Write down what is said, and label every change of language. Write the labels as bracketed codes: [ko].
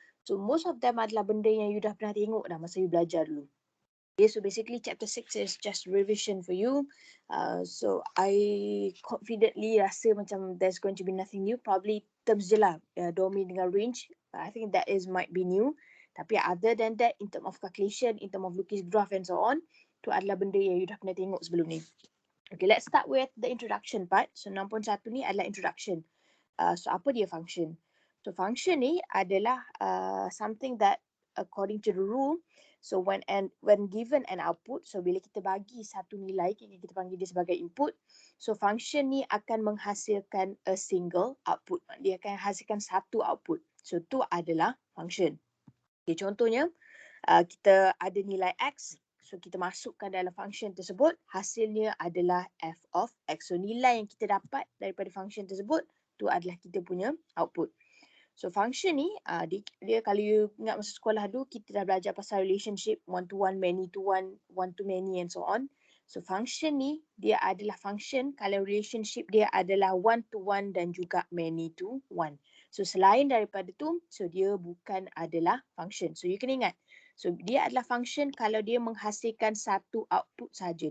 [en] So most of them [ms] adalah benda yang you dah pernah tengok dah masa you belajar dulu. [en] Okay, so basically chapter 6 is just revision for you. So I confidently [ms] rasa macam [en] there's going to be nothing new. Probably terms [ms] je lah, domain dengan range. [en] I think that is might be new. Tapi other than that, in term of calculation, in term of lukis graph and so on, [ms] tu adalah benda yang you dah pernah tengok sebelum ni. [en] Okay, let's start with the introduction part. [ms] So 6.1 ni adalah introduction. So apa dia function? So function ni adalah something that [en] according to the rule, [ms] so when given an output, so bila kita bagi satu nilai, kita panggil dia sebagai input, so function ni akan menghasilkan a single output. Dia akan hasilkan satu output. So tu adalah function. Okay, contohnya kita ada nilai x, so kita masukkan dalam function tersebut, hasilnya adalah f of x. So nilai yang kita dapat daripada function tersebut, tu adalah kita punya output. So function ni, dia kalau you ingat masa sekolah dulu, kita dah belajar pasal [en] relationship one to one, many to one, one to many and so on. [ms] So function ni, dia adalah function kalau relationship dia adalah one to one dan juga many to one. So selain daripada tu, so dia bukan adalah function. So you kena ingat, so dia adalah function kalau dia menghasilkan satu output saja.